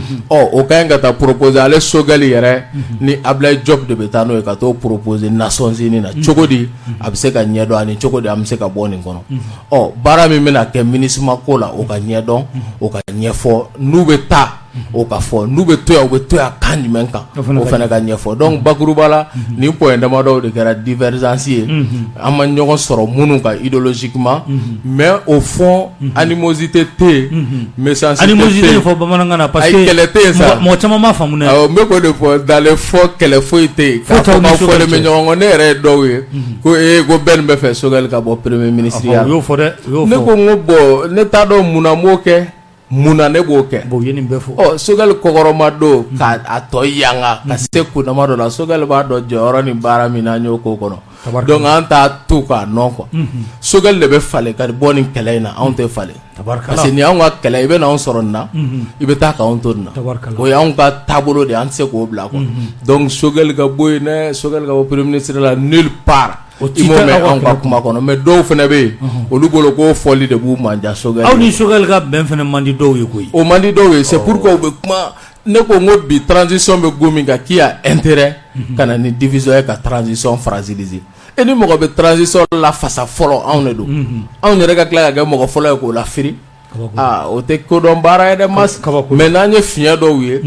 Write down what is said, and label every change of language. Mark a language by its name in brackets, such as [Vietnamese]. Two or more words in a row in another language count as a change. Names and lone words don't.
[Bambara] o ka ɲi ka taa proposer ale Sogɛli yɛrɛ ni Ablaye Diop de bɛ taa n'o ye ka t'o proposer Nations Unies na cogo di a bɛ se ka ɲɛdɔn ani cogo di an bɛ se ka bɔ nin kɔnɔ baara min bɛna kɛ MINUSMA ko la o ka ɲɛdɔn o ka ɲɛfɔ n'u bɛ taa o ka fɔ n'u bɛ to yan u bɛ to yan kan jumɛn kan o fana ka ɲɛfɔ donc bakuruba la nin point damadɔw de kɛra divergence ye an ma ɲɔgɔn sɔrɔ minnu kan [French] idéologiquement mais au fond animosité [Bambara] tɛ yen méchanceté animosité fɔ bamanankan na [French] parce que [Bambara] kɛlɛ tɛ yen sa mɔgɔ caman m'a faamu dɛ n bɛ k'o de fɔ [French] dans les [Bambara] fɔ kɛlɛ foyi tɛ yen k'a fɔ k'aw fɔlen bɛ ɲɔgɔn kɔ ne yɛrɛ ye dɔw ye ko ko bɛɛ nin bɛ fɛ Sogɛli ka bɔ [French] premier ministre [Bambara] ya o y'o fɔ dɛ ne ko n ko bon ne t'a dɔn munna m'o kɛ munna ne b'o kɛ bon ye nin bɛɛ fɔ Sogɛli kɔkɔrɔma don k'a tɔ yanga ka se kunnama dɔ la Sogɛli b'a dɔn jɔyɔrɔ ni baara min na an y'o k'o kɔnɔ donc an t'a to k'a nɔ quoi Sogɛli de bɛ falen ka bɔ nin kɛlɛ in na anw tɛ falen [French] parce que [Bambara] ni anw ka kɛlɛ i bɛ n'anw sɔrɔ nin na i bɛ taa k'anw to nin na o ye anw ka taabolo de an tɛ se k'o bila quoi donc Sogɛli ka bɔ yen ne Sogɛli ka bɔ [French] premier ministre [Bambara] la [French] nulle part [Bambara] i m'o mɛn anw ka kuma kɔnɔ mais dɔw fana bɛ yen olu bolo ko fɔli de b'u manja Sogɛli aw ni Sogɛli ka bɛn fana man di dɔw ye koyi o man di dɔw ye [French] c'est pourquoi [Bambara] u bɛ kuma ne ko n ko bi transition bɛ go min kan k'i y'a intérêt ka na ni division ye ka transition fragiliser e ni mɔgɔ bɛ transition la fasa fɔlɔ anw de don anw yɛrɛ ka tila ka kɛ mɔgɔ fɔlɔ ye k'o la firi o tɛ kodɔn baara ye dɛ mas mais n'an ye fiɲɛ dɔw ye